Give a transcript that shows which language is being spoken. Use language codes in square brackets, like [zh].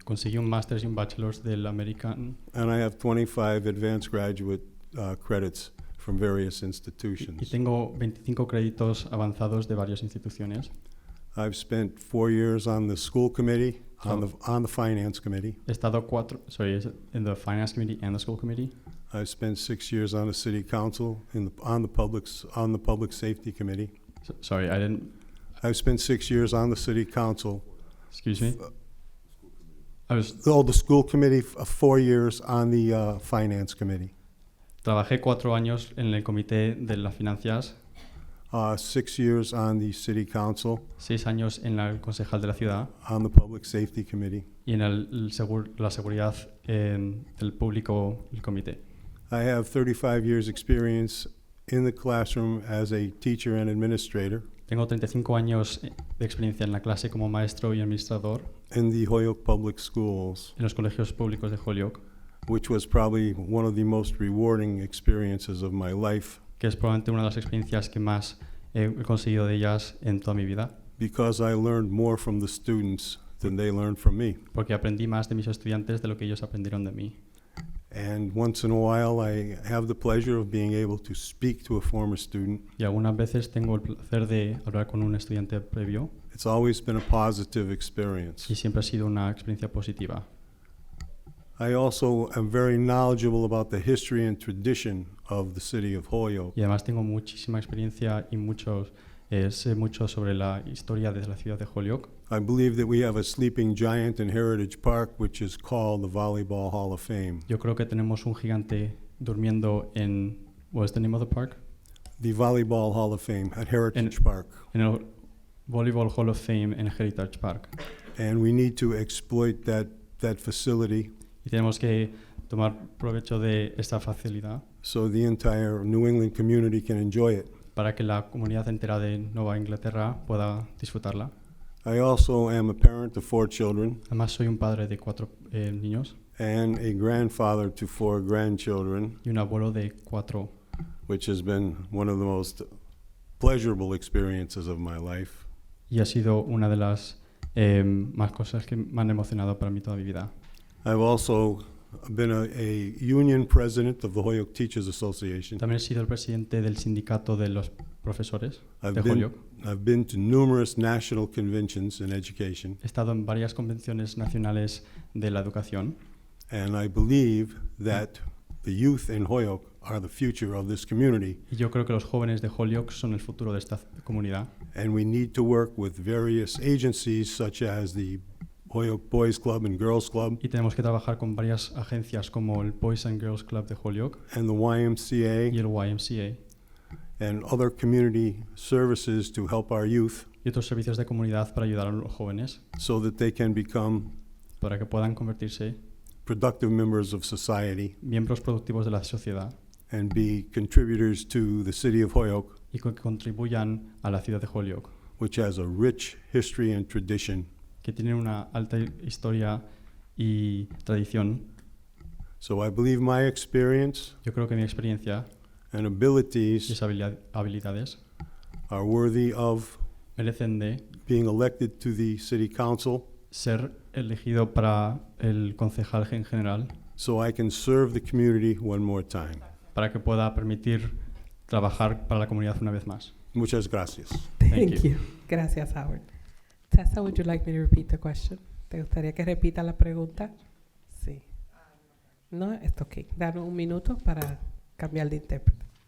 [es] conseguí un máster y un bachelor's del American [en] and I have 25 advanced graduate credits from various [es] y [en] institutions. [es] tengo 25 créditos avanzados de varias instituciones. [en] I've spent 4 years on the school committee, on the finance committee. [es] He estado [en] in the finance committee and the school committee. I've spent 6 years on the city council, on the public safety committee. Sorry, I didn't. I've spent 6 years on the city council. Excuse me. The school committee, 4 years on the finance committee. [es] Trabajé 4 años en el comité de las finanzas, [en] 6 years on the city council, [es] 6 años en el concejal de la ciudad [en] on the public safety committee. [es] y en la seguridad del público, el comité. [en] I have 35 years experience in the classroom as a teacher and administrator [es] Tengo 35 años de experiencia en la clase como maestro y administrador [en] in the Holyoke Public Schools, [es] en los colegios públicos de Holyoke, [en] which was probably one of the most rewarding experiences of my life [es] que es probablemente una de las experiencias que más he conseguido de ellas en toda mi vida, [en] because I learned more from the students than they learned from me. [es] porque aprendí más de mis estudiantes de lo que ellos aprendieron de mí. [en] And once in a while, I have the pleasure of being able to speak to a former student. [es] Y algunas veces tengo el placer de hablar con un estudiante previo [en] It's always been a positive experience. [es] y siempre ha sido una experiencia positiva. [en] I also am very knowledgeable about the history and tradition of the city of Holyoke. [es] Y además tengo muchísima experiencia y sé mucho sobre la historia de la ciudad de Holyoke. [en] I believe that we have a sleeping giant in Heritage Park, which is called the Volleyball Hall of Fame. [es] Yo creo que tenemos un gigante durmiendo en... [en] What's the name of the park? The Volleyball Hall of Fame at Heritage Park. [es] En el Volleyball Hall of Fame en Heritage Park. [en] And we need to exploit that facility [es] Y tenemos que tomar provecho de esta facilidad [en] so the entire New England community can enjoy it. [es] para que la comunidad entera de Nueva Inglaterra pueda disfrutarla. [en] I also am a parent of 4 children [es] Además soy un padre de 4 niños [en] and a grandfather to 4 grandchildren, [es] y un abuelo de 4, [en] which has been one of the most pleasurable experiences of my life. [es] y ha sido una de las más cosas que me han emocionado para mí toda mi vida. [en] I've also been a union president of the Holyoke Teachers Association. [es] También he sido el presidente del sindicato de los profesores de [en] I've [es] Holyoke. [en] been to numerous national conventions in education, [es] He estado en varias convenciones nacionales de la educación [en] and I believe that the youth in Holyoke are the future of this community, [es] y yo creo que los jóvenes de Holyoke son el futuro de esta comunidad [en] and we need to work with various agencies such as the Holyoke Boys Club and Girls Club, [es] y tenemos que trabajar con varias agencias como el Boys and Girls Club de Holyoke [en] and the YMCA, [es] y el YMCA [en] and other community services to help our youth [es] y otros servicios de comunidad para ayudar a los jóvenes [en] so that they can become [es] para que puedan convertirse [en] productive members of society [es] miembros productivos de la sociedad [en] and be contributors to the city of Holyoke, [es] y que contribuyan a la ciudad de Holyoke, [en] which has a rich history and tradition. [es] que tiene una alta historia y tradición. [en] So I believe my experience [es] Yo creo que mi experiencia [en] and [es] y [en] abilities [es] esas habilidades [en] are worthy of [es] merecen de [en] being elected to the city council [es] ser elegido para el concejal en general, [en] so I can serve the community one more time. [es] para que pueda permitir trabajar para la comunidad una vez más. Muchas gracias. [en] Thank you. [es] Gracias, [en] Howard. Tessa, would you like me to repeat the question? [es] ¿Te gustaría que repita la pregunta? Sí. No, está ok. Danos un minuto para cambiar de intérprete.